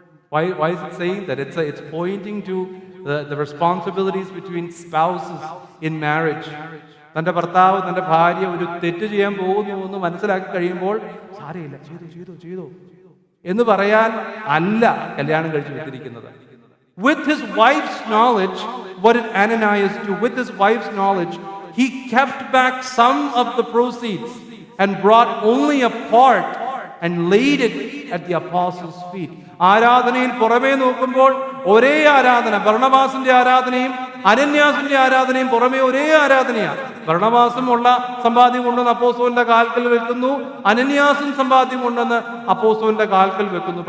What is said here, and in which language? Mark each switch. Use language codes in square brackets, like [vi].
[en] Why is it saying that? It's pointing to the responsibilities between spouses in marriage. [ml] തൻ്റെ ഭർത്താവ് തൻ്റെ ഭാര്യ ഒരു തെറ്റ് ചെയ്യാൻ പോകുന്നു എന്ന് മനസ്സിലാക്കി കഴിയുമ്പോൾ സാരയില്ല, ചെയ്തു എന്ന് പറയാൻ അല്ല കല്യാണം കഴിച്ചു വെച്ചിരിക്കുന്നത്. [en] With his wife's knowledge, what did Ananias do? With his wife's knowledge, he kept back some of the proceeds and brought only a part and laid it at the apostles' feet. [ml] ആരാധനയിൽ പുറമേ നോക്കുമ്പോൾ ഒരേ ആരാധന. ബർണ്ണബാസിന്റെ ആരാധനയും അനന്യാസിന്റെ ആരാധനയും പുറമെ ഒരേ ആരാധനയാണ്. ബർണ്ണബാസും ഉള്ള സമ്പാദ്യം കൊണ്ടുവന്ന് അപ്പോസ്തലന്റെ കാൽക്കൽ വെക്കുന്നു, അനന്യാസും സമ്പാദ്യം കൊണ്ടുവന്ന് അപ്പോസ്തലന്റെ കാൽക്കൽ വെക്കുന്നു.